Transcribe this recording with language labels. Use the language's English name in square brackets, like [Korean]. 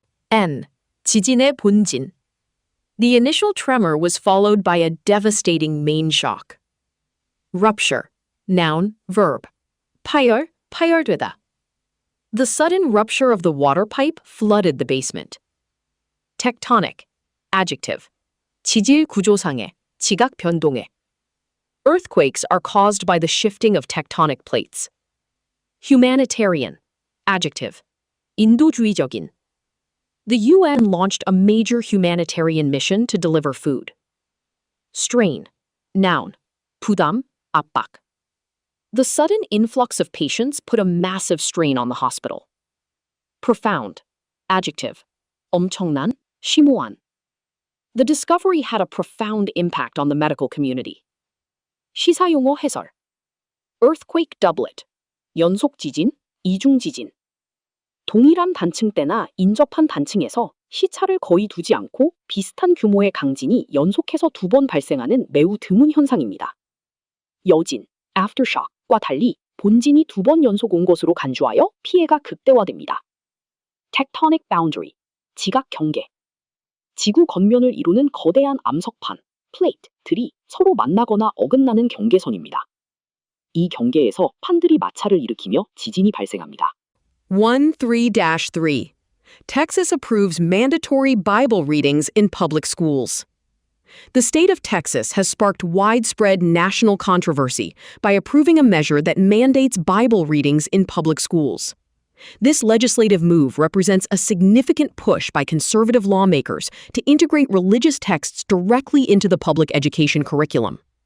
[Korean] N. 지진의 본진. [English] The initial tremor was followed by a devastating main shock. Rupture. Noun, verb. [Korean] 파열, 파열되다. [English] The sudden rupture of the water pipe flooded the basement. Tectonic. Adjective. [Korean] 지질 구조상의, 지각 변동의. [English] Earthquakes are caused by the shifting of tectonic plates. Humanitarian. Adjective. [Korean] 인도주의적인. [English] The UN launched a major humanitarian mission to deliver food. Strain. Noun. [Korean] 부담, 압박. [English] The sudden influx of patients put a massive strain on the hospital. Profound. Adjective. [Korean] 엄청난, 심오한. [English] The discovery had a profound impact on the medical community. [Korean] 시사용어 해설. [English] Earthquake doublet. [Korean] 연속 지진, 이중 지진. 동일한 단층대나 인접한 단층에서 시차를 거의 두지 않고 비슷한 규모의 강진이 연속해서 2번 발생하는 매우 드문 현상입니다. 여진, aftershock과 달리 본진이 2번 연속 온 것으로 간주하여 피해가 극대화됩니다. [English] tectonic boundary, [Korean] 지각 경계. 지구 겉면을 이루는 거대한 암석판, plate들이 서로 만나거나 어긋나는 경계선입니다. 이 경계에서 판들이 마찰을 일으키며 지진이 발생합니다. 13-3. [English] Texas approves mandatory Bible readings in public schools. The state of Texas has sparked widespread national controversy by approving a measure that mandates Bible readings in public schools. This legislative move represents a significant push by conservative lawmakers to integrate religious texts directly into the public education curriculum.